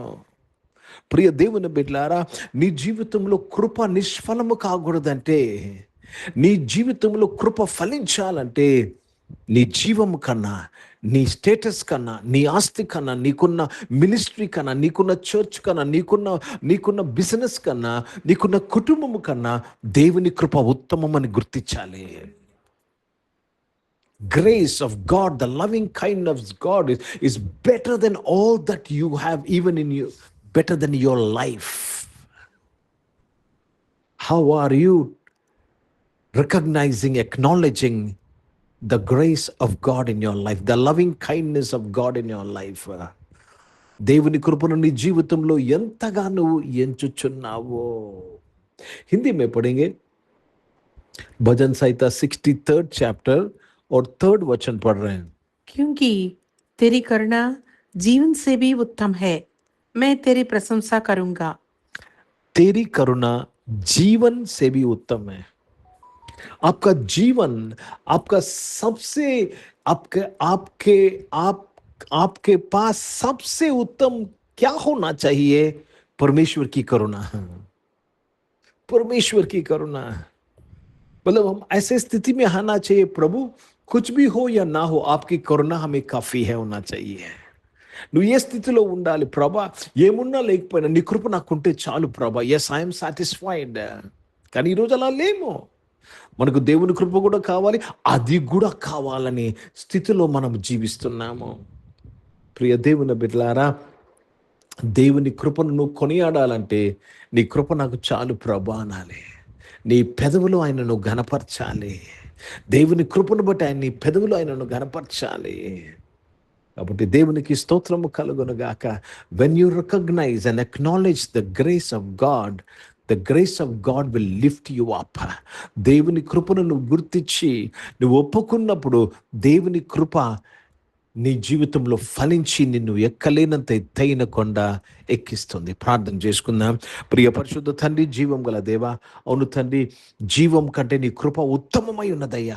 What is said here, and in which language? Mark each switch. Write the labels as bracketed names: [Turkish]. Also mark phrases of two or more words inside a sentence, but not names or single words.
[Telugu] ప్రియ దేవుని బిడ్డలారా, నీ జీవితంలో కృప నిష్ఫలము కాకూడదంటే, నీ జీవితంలో కృప ఫలించాలంటే, నీ జీవము కన్నా, నీ స్టేటస్ కన్నా, నీ ఆస్తి కన్నా, నీకున్న మినిస్ట్రీ కన్నా, నీకున్న చర్చ్ కన్నా, నీకున్న బిజినెస్ కన్నా, నీకున్న కుటుంబము కన్నా దేవుని కృప ఉత్తమమని గుర్తించాలి. [English] Grace of God, the loving kindness of God is better than all that you have, even in you, better than your life. How are you recognizing, acknowledging the grace of God in your life, the loving kindness of God in your life? [Telugu] దేవుని కృపను నీ జీవితంలో ఎంతగా నువ్వు ఎంచుచున్నావో. [Hindi] హిందీ में पढ़ेंगे भजन संहिता 63rd chapter और 3rd वचन पढ़ रहे हैं. क्योंकि तेरी करुणा जीवन से भी उत्तम है, मैं तेरी प्रशंसा करूंगा. तेरी करुणा जीवन से भी उत्तम है. आपका जीवन, आपका सबसे, आपके पास सबसे उत्तम क्या होना चाहिए? परमेश्वर की करुणा. परमेश्वर की करुणा मतलब हम ऐसे स्थिति में आना चाहिए, प्रभु कुछ भी हो या ना हो, आपकी करुणा हमें काफी है होना चाहिए. [Telugu] నువ్వు ఏ స్థితిలో ఉండాలి? ప్రభా ఏమున్నా లేకపోయినా నీ కృప నాకుంటే చాలు ప్రభా, [English] Yes I'm satisfied. [Telugu] కానీ ఈరోజు అలా లేము. మనకు దేవుని కృప కూడా కావాలి, అది కూడా కావాలనే స్థితిలో మనం జీవిస్తున్నాము. ప్రియ దేవుని బిడ్డలారా, దేవుని కృపను నువ్వు కొనియాడాలంటే నీ కృప నాకు చాలు ప్రభా అనాలి. నీ పెదవులు ఆయనను ఘనపరచాలి. దేవుని కృపను బట్టి ఆయన నీ పెదవులు ఆయనను ఘనపరచాలి. కాబట్టి దేవునికి స్తోత్రము కలుగునుగాక. [English] When you recognize and acknowledge the grace of God, the grace of God will lift you up. [Telugu] దేవుని కృపను నువ్వు గుర్తించి నువ్వు ఒప్పుకున్నప్పుడు దేవుని కృప నీ జీవితంలో ఫలించి నిన్ను ఎక్కలేనంత ఎత్తైన కొండ ఎక్కిస్తుంది. ప్రార్థన చేసుకుందాం. ప్రియ పరిశుద్ధ తండ్రి, జీవం గల దేవా, అవును తండ్రి, జీవం కంటే నీ కృప ఉత్తమమై ఉన్నదయ్యా.